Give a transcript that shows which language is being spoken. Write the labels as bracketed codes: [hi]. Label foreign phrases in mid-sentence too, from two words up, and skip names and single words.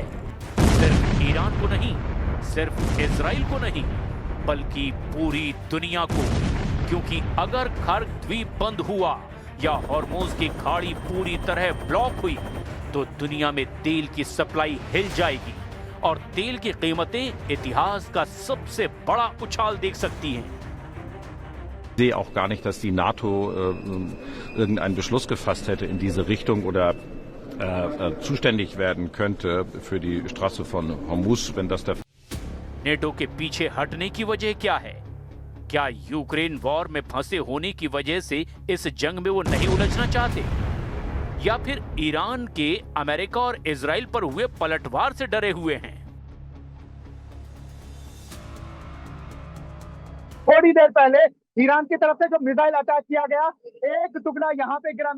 [hi] सिर्फ ईरान को नहीं, सिर्फ इजराइल को नहीं, बल्कि पूरी दुनिया को। क्योंकि अगर कर्ग द्वीप बंद हुआ या हॉर्मोज की खाड़ी पूरी तरह ब्लॉक हुई तो दुनिया में तेल की सप्लाई हिल जाएगी और तेल की कीमतें इतिहास का सबसे बड़ा उछाल देख सकती हैं। [de] Ich sehe auch gar nicht, dass die NATO irgendeinen Beschluss gefasst hätte in diese Richtung oder zuständig werden könnte für die Straße von Hormuz, wenn das der [hi] नेटो के पीछे हटने की वजह क्या है? क्या यूक्रेन वॉर में फंसे होने की वजह से इस जंग में वो नहीं उलझना चाहते, या फिर ईरान के अमेरिका और इजराइल पर हुए पलटवार से डरे हुए हैं? थोड़ी देर पहले ईरान की तरफ से जो [en] missile attack [hi] किया गया, एक टुकड़ा यहाँ पे गिरा।